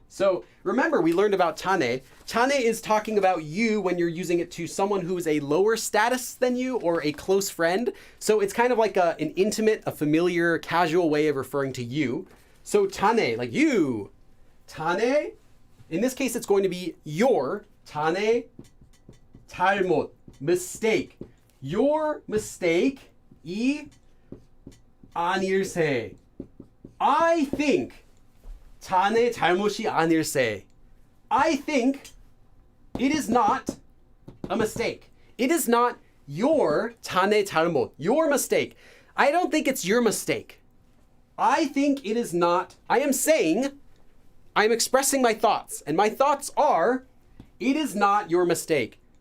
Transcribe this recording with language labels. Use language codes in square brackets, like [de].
[en] So remember, we learned about 자네. 자네 is talking about you when you're using it to someone who is a lower status than you or a close friend. So it's kind of like an intimate, a familiar, casual way of referring to you. So 자네, like you. 자네, in this case, it's going to be your. 자네, 잘못, mistake. Your mistake, [ko] 이 아닐세. [en] I think [ko] 자네 잘못이 아닐세. [en] I think it is not a mistake. It is not your [ko] 자네 잘못, [en] your mistake. I don't think it's your mistake. I think it is not. I am saying, I am expressing my thoughts, and my thoughts are, it is not your mistake.